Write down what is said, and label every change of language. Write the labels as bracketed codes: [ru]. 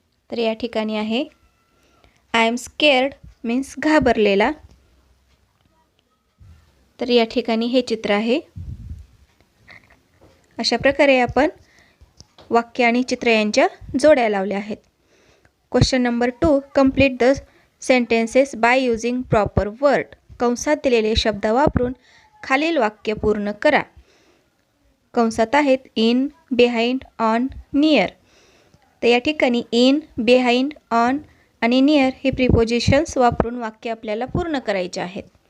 [mr] तर या ठिकाणी आहे [en] I am scared [mr] मीन्स घाबरलेला. तर या ठिकाणी हे चित्र आहे. अशा प्रकारे आपण वाक्य आणि चित्र यांच्या जोड्या लावल्या आहेत. [en] Question number 2, complete the sentences by using proper word. [mr] कंसात दिलेले शब्द वापरून खालील वाक्य पूर्ण करा. कंसात आहेत इन, बिहाइंड, ऑन, नियर. तर या ठिकाणी इन, बिहाइंड, ऑन आणि नियर हे प्रिपोजिशन्स वापरून वाक्य आपल्याला पूर्ण करायचे आहेत.